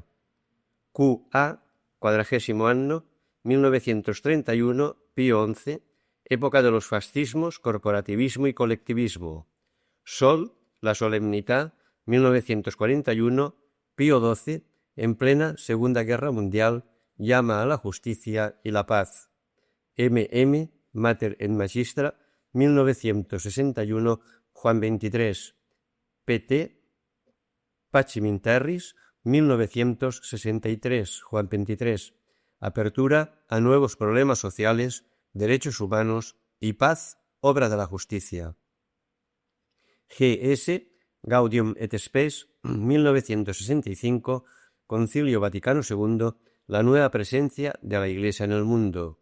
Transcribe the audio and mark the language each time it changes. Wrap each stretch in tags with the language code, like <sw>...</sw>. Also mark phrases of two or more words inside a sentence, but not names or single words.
<es>QA, 40º año, 1931, Pío XI, época de los fascismos, corporativismo y colectivismo. Sol, la solemnidad, 1941, Pío XII, en plena Segunda Guerra Mundial, llama a la justicia y la paz. MM, Mater et Magistra, 1961, Juan XXIII. PT, Pacem in Terris, 1963, Juan XXIII. Apertura a nuevos problemas sociales, derechos humanos y paz, obra de la justicia. GS, Gaudium et Spes, 1965, Concilio Vaticano II, la nueva presencia de la Iglesia en el mundo.</es>